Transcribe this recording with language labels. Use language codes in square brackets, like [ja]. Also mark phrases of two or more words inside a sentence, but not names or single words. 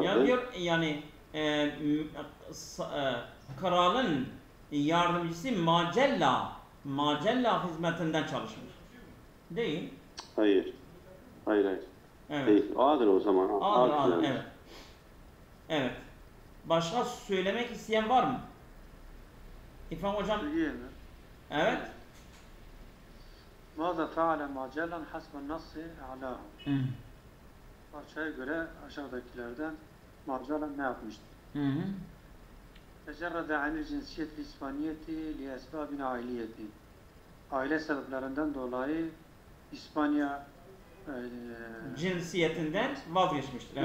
[tr] Ya diyor yani kralın yardımcısı Magella hizmetinden çalışmış. Değil. Hayır. Evet. Değil. A'dır o zaman. A'dır. Evet. Evet. Başka söylemek isteyen var mı? İrfan hocam. Evet. [ar] ماذا فعل ماجلان حسب النص أعلاه. [tr] Parçaya göre aşağıdakilerden Magellan ne yapmıştır? [ar] تجرّد عن الجنسية الإسبانية ل أسباب عائلية. [tr] Aile sebeplerinden dolayı İspanya cinsiyetinden vazgeçmiştir.